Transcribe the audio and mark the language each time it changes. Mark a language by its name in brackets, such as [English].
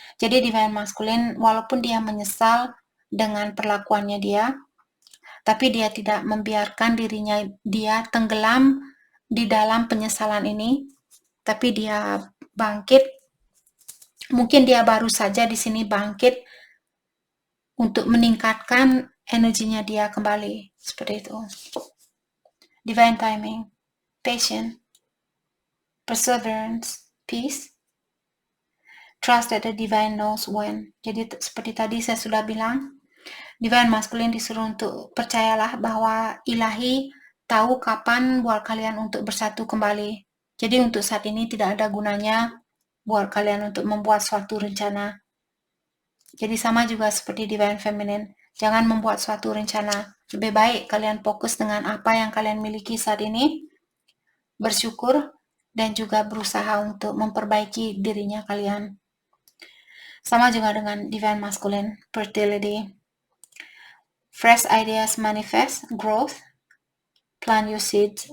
[Indonesian] Jadi Divine Masculine, walaupun dia menyesal dengan perlakuannya dia, tapi dia tidak membiarkan dirinya dia tenggelam di dalam penyesalan ini, tapi dia bangkit. Mungkin dia baru saja di sini bangkit untuk meningkatkan energinya dia kembali, seperti itu. [English] Divine timing, patience, perseverance, peace, trust that the divine knows when. [Indonesian] Jadi seperti tadi saya sudah bilang, Divine Masculine disuruh untuk percayalah bahwa ilahi tahu kapan buat kalian untuk bersatu kembali. Jadi untuk saat ini tidak ada gunanya buat kalian untuk membuat suatu rencana. Jadi sama juga seperti Divine Feminine, jangan membuat suatu rencana. Lebih baik kalian fokus dengan apa yang kalian miliki saat ini, bersyukur, dan juga berusaha untuk memperbaiki dirinya kalian. Sama juga dengan Divine Masculine, fertility. [English] fresh ideas manifest, growth, plant your seeds.